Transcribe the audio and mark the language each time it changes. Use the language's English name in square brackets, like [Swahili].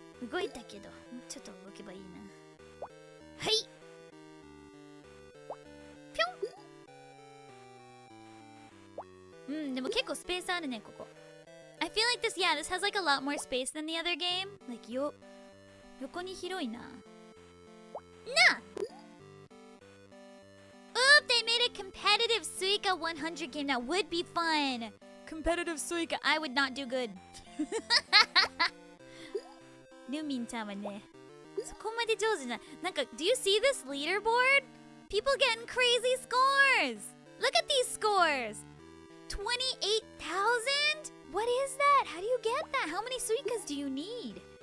[Japanese] 動いたけど、もうちょっと動けばいいな。はい。ぴょん。うん、でも結構スペースあるね、ここ。 [English] I feel like this, yeah, this has like a lot more space than the other game. [Japanese] Like,横に広いな。なあ！ [English] Oop, they made a competitive Suika 100 game. That would be fun. Competitive Suika. I would not do good. [Japanese] Lumin ちゃんはね、そこまで上手じゃない。 [English] なんか、do you see this leaderboard? People getting crazy scores! Look at these scores! 28,000? What is that? How do you get that? How many Suikas do you need?